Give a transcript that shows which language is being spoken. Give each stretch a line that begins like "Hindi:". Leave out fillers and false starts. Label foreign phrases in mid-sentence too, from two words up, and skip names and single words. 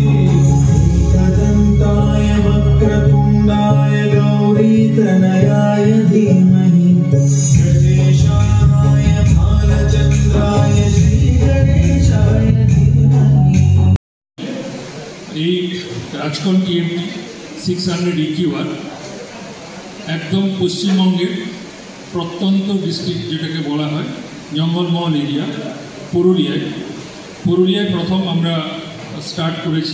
Sanskrit: एकदन्ताय वक्रतुण्डाय गौरीतनयाय धीमहि गणेशाय भालचन्द्राय श्रीगणेशाय धीमहि।
Bangla: রাজকন টিএমটি 600 EQR একদম পশ্চিমবঙ্গের প্রত্যন্ত ডিস্ট্রিক্ট যেটাকে বলা হয় জঙ্গলমহল এরিয়া, পুরুলিয়ায় প্রথম আমরা স্টার্ট করেছি।